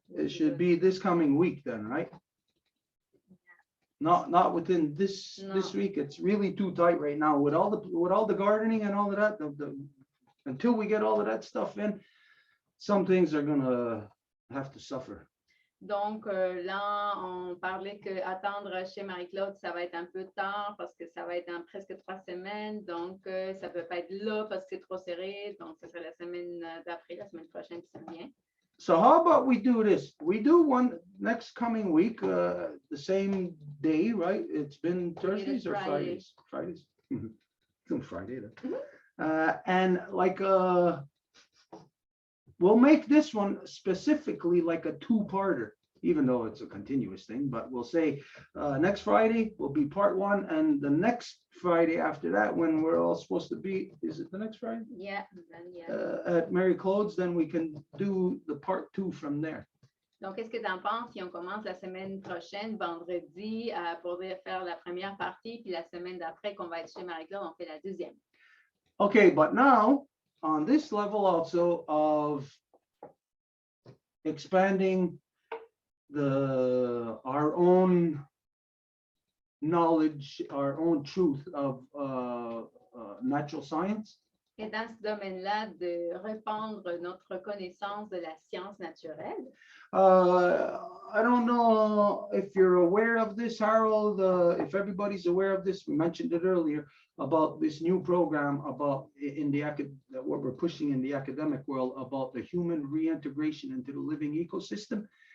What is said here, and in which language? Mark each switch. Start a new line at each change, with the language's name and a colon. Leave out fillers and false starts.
English: it should be this coming week then, right? Not within this No. week. It's really too tight right now with all the gardening and all of that. Until we get all of that stuff in, some things are gonna have to suffer.
French: Donc là, on parlait qu'attendre chez Marie-Claude, ça va être un peu tard parce que ça va être dans presque 3 semaines. Donc, ça ne peut pas être là parce que c'est trop serré. Donc, ce serait la semaine d'après, la semaine prochaine qui s'en vient.
English: So how about we do this? We do one next coming week, the same day, right? It's been Thursdays or Friday. Fridays? It's on Friday then. And like, we'll make this one specifically like a two-parter. even though it's a continuous thing, but we'll say next Friday will be part 1, and the next Friday after that, when we're all supposed to be, is it the next Friday? Yeah, then, yeah. At Mary Claude's, then we can do the part 2 from there.
French: Donc, qu'est-ce que tu en penses si on commence la semaine prochaine, vendredi, pour faire la première partie, puis la semaine d'après, qu'on va être chez Marie-Claude, on fait la deuxième.
English: Okay, but now on this level also of expanding our own knowledge, our own truth of natural science.
French: Et dans ce domaine-là, de répandre notre connaissance de la science naturelle.
English: I don't know if you're aware of this, Harold, if everybody's aware of this. We mentioned it earlier about this new program about what we're pushing in the academic world about the human reintegration into the living ecosystem.